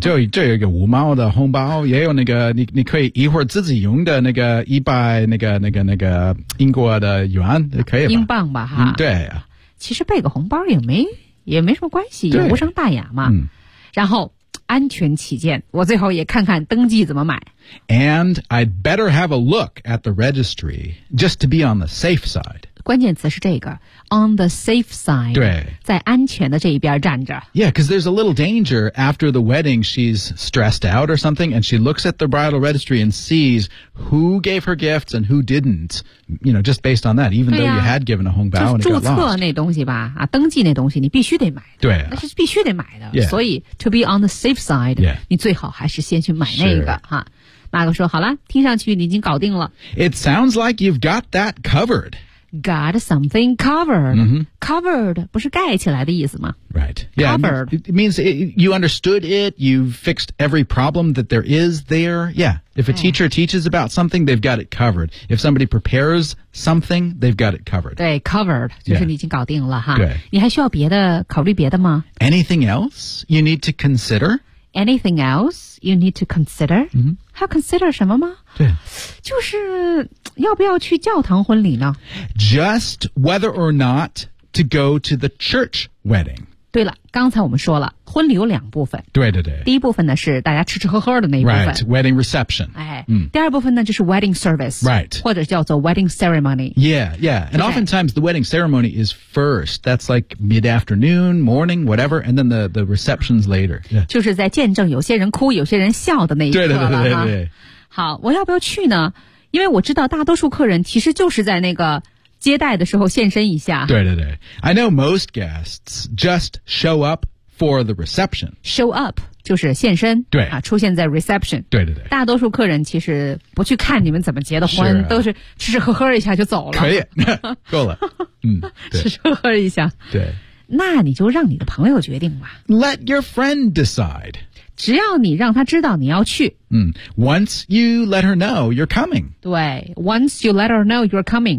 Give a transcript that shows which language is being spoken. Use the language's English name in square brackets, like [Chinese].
[Chinese] 就有一个五毛的红包也有那个 你可以一会儿自己用的那个一百那个英国的元可以吧。英镑吧哈。嗯、对、啊。其实备个红包也没什么关系也无伤大雅嘛。嗯、然后安全起见我最后也看看登记怎么买。 [English] And I'd better have a look at the registry just to be on the safe side. [Chinese] 关键词是这个 [English] on the safe side. [Chinese] 对。在安全的这一边站着。 [English] Yeah, because there's a little danger after the wedding she's stressed out or something and she looks at the bridal registry and sees who gave her gifts and who didn't. You know, just based on that, even、啊、 though you had given a hong bao and it got lost. [Chinese] 注册那东西吧、啊、登记那东西你必须得买。对、啊。那是必须得买的。 [English] Yeah. 所以 to be on the safe side,、 yeah. [Chinese] 你最好还是先去买那个。马克说好了听上去你已经搞定了。 [English] It sounds like you've got that covered. Got something covered.、 Mm-hmm. [Chinese] Covered 不是盖起来的意思吗 [English] Right. Yeah, covered. It means you understood it. You've fixed every problem that there is there. Yeah. If a teacher teaches about something, they've got it covered. If somebody prepares something, they've got it covered. [Chinese] 对 covered 就是你已经搞定了哈。对。你还需要别的考虑别的吗 [English] Anything else you need to consider? Anything else you need to consider?、 Mm-hmm. [Chinese] 还要 consider 什么吗对。就是要不要去教堂婚礼呢 [English] Just whether or not to go to the church wedding. [Chinese] 对了刚才我们说了婚礼有两部分。对对对。第一部分呢是大家吃吃喝喝的那一部分。 [English] Right, wedding reception. [Chinese] 哎、嗯、第二部分呢就是 [English] wedding service. Right. [Chinese] 或者叫做 [English] wedding ceremony. Yeah, yeah. And oftentimes the wedding ceremony is first. That's like mid-afternoon, morning, whatever, and then the reception's later.、Yeah. [Chinese] 就是在见证有些人哭有些人笑的那一刻了。对对对对对。好我要不要去呢因为我知道大多数客人其实就是在那个接待的时候现身一下。对对对。 [English] I know most guests just show up for the reception. Show up. [Chinese] 就是现身，对啊，出现在 reception，对对对，大多数客人其实不去看你们怎么结的婚，是啊，都是吃吃喝喝一下就走了，可以，够了，嗯，吃吃喝喝一下，对，那你就让你的朋友决定吧 [English] ，Let your friend decide， [Chinese] 只要你让他知道你要去， [English] 嗯 ，Once you let her know you're coming，对 ，Once you let her know you're coming，、